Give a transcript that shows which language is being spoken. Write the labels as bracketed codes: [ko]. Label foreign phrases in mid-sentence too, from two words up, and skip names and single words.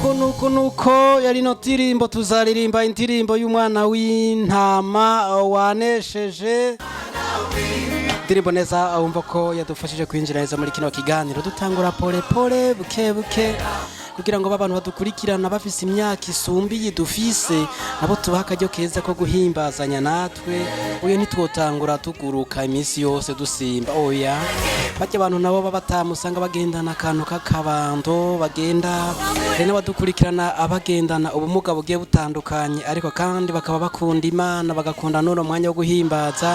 [rn] nuko yari no ndirimbo tuzaririmba indirimbo y'umwana w'intama wanesheje. Ndirimbo neza wumva ko yadufashije kwinjira neza muri kino kiganiro dutangura [sw] pole pole [rn] buke buke kugira ngo abantu badukurikirana bafise imyaka isumbiye dufise nabo tubaha akaryo keza ko guhimbazanya natwe. Uyo ntitwotangura tuguruka iminsi yose dusimba oya, bajya abantu nabo babatamusanga bagendana akantu k'akabando bagenda hari n'abadukurikirana abagendana ubumuga bugiye butandukanye ariko kandi bakaba bakunda Imana bagakunda n'uno mwanya wo guhimbaza.